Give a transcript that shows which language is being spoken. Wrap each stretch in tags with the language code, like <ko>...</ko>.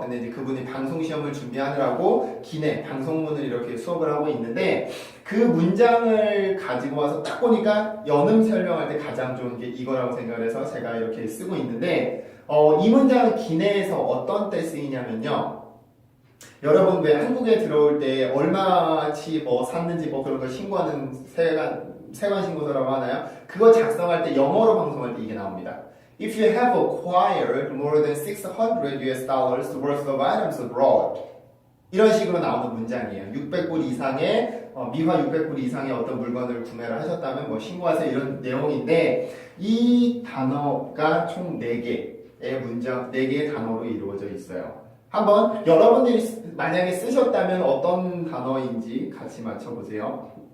<ko>근데 이제 그분이 방송 시험을 준비하느라고 기내 방송문을 이렇게 수업을 하고 있는데 그 문장을 가지고 와서 딱 보니까 연음 설명할 때 가장 좋은 게 이거라고 생각을 해서 제가 이렇게 쓰고 있는데 이 문장은 기내에서 어떤 때 쓰이냐면요. 여러분 왜 한국에 들어올 때 얼마치 뭐 샀는지 뭐 그런 거 신고하는 세관 신고서라고 하나요? 그거 작성할 때 영어로 방송할 때 이게 나옵니다.</ko> <en>If you have acquired more than 600 US dollars worth of items abroad</en> <ko>이런 식으로 나오는 문장이에요. 600불 이상의 미화 600불 이상의 어떤 물건을 구매를 하셨다면 뭐 신고하세요 이런 내용인데 이 단어가 총 4개의 문장, 4개의 단어로 이루어져 있어요. 한번 여러분들이 만약에 쓰셨다면 어떤 단어인지 같이 맞춰보세요.</ko>